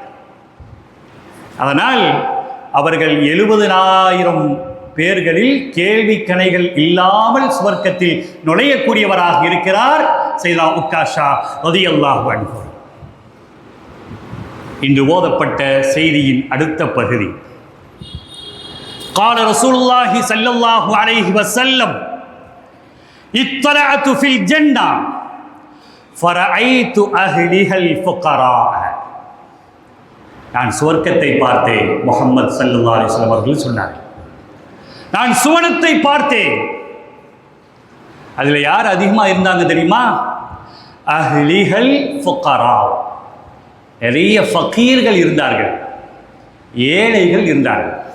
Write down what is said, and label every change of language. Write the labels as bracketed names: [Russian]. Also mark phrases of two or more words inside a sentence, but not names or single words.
[Tamil] அதனால் அவர்கள் 70,000 பேர்களில் கேள்வி கணைகள் இல்லாமல் சுவர்க்கத்தில் நுழையக்கூடியவராக இருக்கிறார் சையதுனா உக்காஷா [Arabic] رضي الله عنه. [Tamil] இன்று ஓதப்பட்ட செய்தியின் அடுத்த பகுதி, [Arabic] قال رسول الله صلى الله عليه وسلم اطلعت في الجنة فرأيت أهلها الفقراء. [Tamil] நான் சுவர்க்கத்தை பார்த்தேன், முஹம்மது [Arabic] صلى الله عليه وسلم [Tamil] அவர்கள் சொன்னார்கள். நான் சுவனத்தை பார்த்தேன், அதுல யார் அதிகமா இருந்தாங்க தெரியுமா? [Arabic] أهلها الفقراء, [Tamil] நிறைய ஃபகீர்கள் இருந்தார்கள், ஏழைகள் இருந்தார்கள்.